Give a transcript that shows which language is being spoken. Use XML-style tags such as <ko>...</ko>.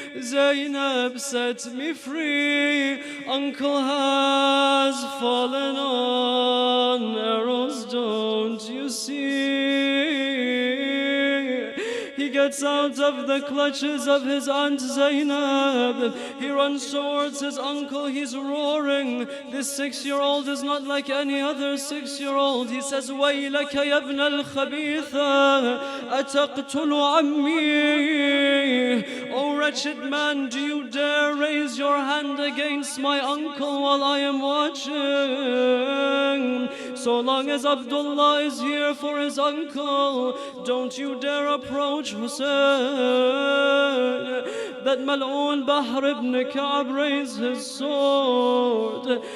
<en>Zainab, set me free. Uncle has fallen on arrows, don't you see? He gets out of the clutches of his Aunt Zainab. He runs towards his uncle. He's roaring. This 6-year-old is not like any other 6-year-old. He says,</en> <ar>وَيْلَكَ يَا ابْنَ الْخَبِيثَ أَتَقْتُلُ عَمِّي.</ar> <en>O wretched man, do you dare raise your hand against my uncle while I am watching? So long as Abdullah is here for his uncle, don't you dare approach Hussein. That Mal'oon Bahr ibn Ka'b raised his sword.</en>